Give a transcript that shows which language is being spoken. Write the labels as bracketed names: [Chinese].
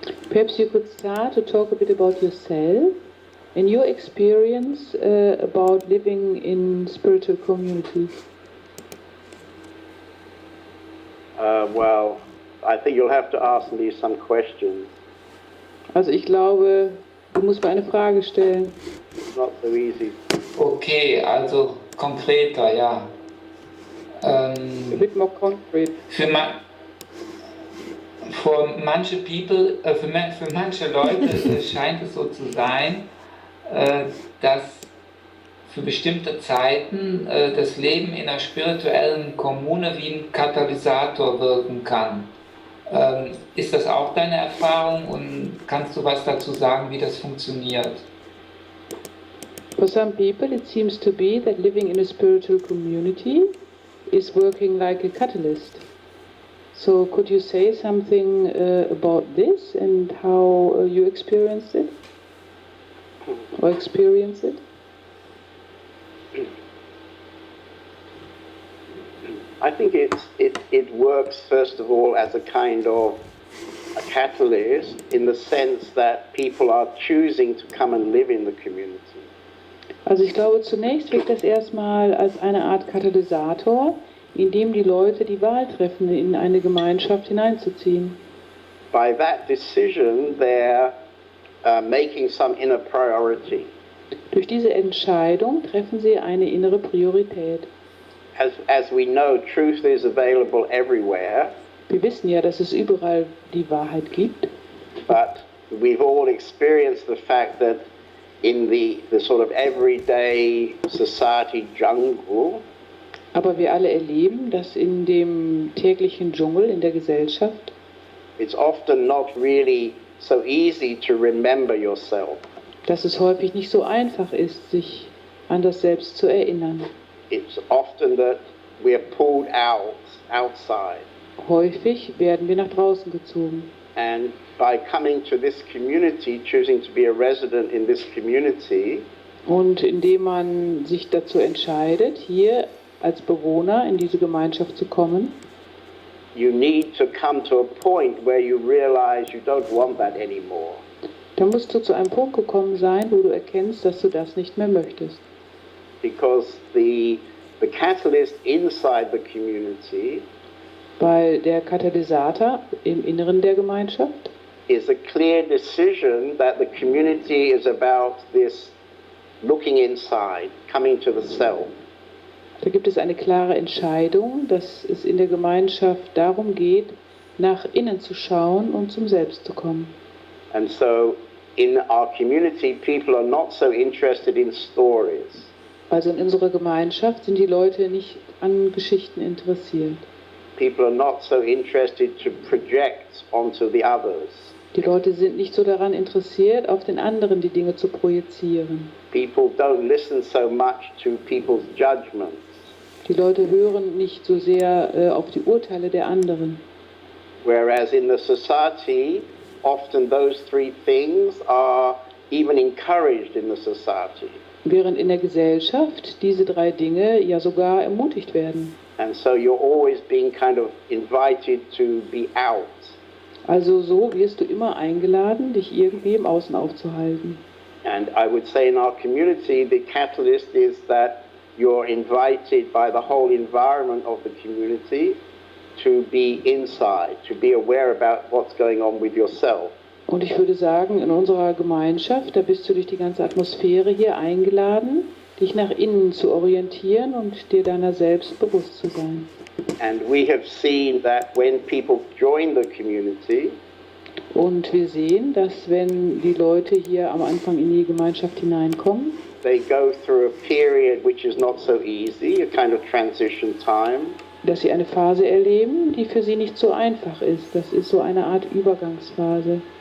[English] Perhaps you could start to talk a bit about yourself and your experience about living in spiritual community. Well, I think you'll have to ask me some questions. [German] Also ich glaube, du musst mir eine Frage stellen. [English] It's not so easy. [German] Okay, also konkreter, ja. [English] A bit more concrete. [German] Für manche People, für manche Leute scheint es so zu sein, dass für bestimmte Zeiten das Leben in einer spirituellen Kommune wie ein Katalysator wirken kann. Ist das auch deine Erfahrung und kannst du was dazu sagen, wie das funktioniert? [English] For some people, it seems to be that living in a spiritual community is working like a catalyst. So, could you say something about this and how you experienced it? Or experience it? I think it works, first of all, as a kind of a catalyst in the sense that people are choosing to come and live in the community. [German] Also ich glaube, zunächst wirkt das erstmal als eine Art Katalysator, in dem die Leute die Wahl treffen, in eine Gemeinschaft hineinzuziehen. [English] By that decision, they're making some inner priority. [German] Durch diese Entscheidung treffen sie eine innere Priorität. [English] As we know, truth is available everywhere. [German] Wir wissen ja, dass es überall die Wahrheit gibt. [English] But we've all experienced the fact that in the sort of everyday society jungle, [German] Aber wir alle erleben, dass in dem täglichen Dschungel, in der Gesellschaft, [English] it's often not really so easy to remember yourself. [German] dass es häufig nicht so einfach ist, sich an das Selbst zu erinnern. [English] It's often that we are pulled outside. [German] Häufig werden wir nach draußen gezogen. [English] And by coming to this community, choosing to be a resident in this community, [German] Und indem man sich dazu entscheidet, hier als Bewohner in diese Gemeinschaft zu kommen, [English] you need to come to a point where you realize you don't want that anymore. [German] dann musst du zu einem Punkt gekommen sein, wo du erkennst, dass du das nicht mehr möchtest. [English] Because the catalyst inside the community [German] Weil der Katalysator im Inneren der Gemeinschaft [English] is a clear decision that the community is about this looking inside, coming to the self. [German] Da gibt es eine klare Entscheidung, dass es in der Gemeinschaft darum geht, nach innen zu schauen und zum Selbst zu kommen. [English] And so in our community, people are not so interested in stories. [German] Also in unserer Gemeinschaft sind die Leute nicht an Geschichten interessiert. [English] People are not so interested to project onto the others. [German] Die Leute sind nicht so daran interessiert, auf den anderen die Dinge zu projizieren. [English] People don't listen so much to people's judgments. [German] Die Leute hören nicht so sehr auf die Urteile der anderen. [English] Whereas in the society, often those three things are even encouraged in the society. [German] Während in der Gesellschaft diese drei Dinge ja sogar ermutigt werden. [English] And so you're always being kind of invited to be out. [German] Also so wirst du immer eingeladen, dich irgendwie im Außen aufzuhalten. [English] And I would say in our community, the catalyst is that you're invited by the whole environment of the community to be inside, to be aware about what's going on with yourself. [German] Und ich würde sagen, in unserer Gemeinschaft, da bist du durch die ganze Atmosphäre hier eingeladen, dich nach innen zu orientieren und dir deiner selbst bewusst zu sein. [English] And we have seen that when people join the community, [German] Und wir sehen, dass wenn die Leute hier am Anfang in die Gemeinschaft hineinkommen, [English] they go through a period which is not so easy, a kind of transition time, [German] dass sie eine Phase erleben, die für sie nicht so einfach ist. Das ist so eine Art Übergangsphase,